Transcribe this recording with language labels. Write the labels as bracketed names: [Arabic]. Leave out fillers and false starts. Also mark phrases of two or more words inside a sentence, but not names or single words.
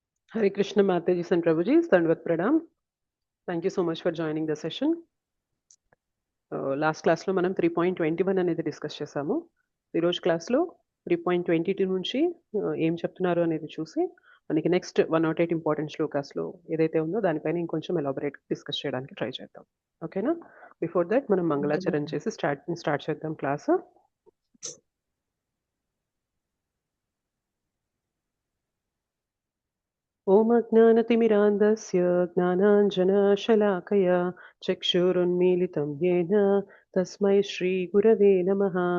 [English] Hare Krishna Mataji and Prabhuji, [Hindi] दण्डवत् प्रणाम. [English] Thank you so much for joining the session. last classలో [Telugu] మనం 3.21 అనేది డిస్కస్ చేసాము. ఈరోజు క్లాస్లో 3.22 నుంచి ఏం చెప్తున్నారు అనేది చూసి మనకి నెక్స్ట్ 108 ఇంపార్టెంట్ శ్లోకాస్లో ఏదైతే ఉందో దానిపైన ఇంకొంచెం [English] elaborate discuss [Telugu] చేయడానికి ట్రై చేద్దాం. ఓకేనా? [English] before that [Telugu] మనం మంగళాచరణ చేసి స్టార్ట్ చేద్దాం క్లాస్. [Sanskrit] ॐ अज्ञानतिमिरान्धस्य ज्ञानाञ्जनशलाकया चक्षुरुन्मीलितं येन तस्मै श्रीगुरवे नमः.